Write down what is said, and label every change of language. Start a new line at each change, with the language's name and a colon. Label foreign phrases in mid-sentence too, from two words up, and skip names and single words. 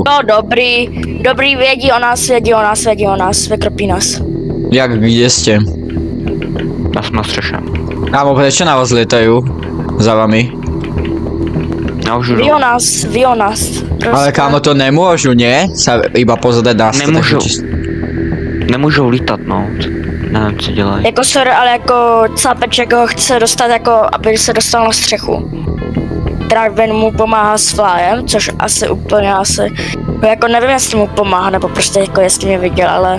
Czech: No dobrý, vědí o nás, vykropí nás. Jak, kde ste? Já jsem na střeše.
Slovak: Kámo, prečo na vás lietajú? Za vami?
Czech: Já už Ví o nás.
Slovak: Ale kámo, to nemôžu, nie? Sa iba pozrieť na
Czech: Nemůžou. Nemůžou lítat, no. Nevím, co dělají. Jako sorry, ale jako Cápeček ho chce dostat jako, aby se dostal na střechu. Dragven mu pomáhá s flyem, což asi úplně jako nevím, jestli mu pomáhá, nebo prostě jako jestli mě viděl, ale...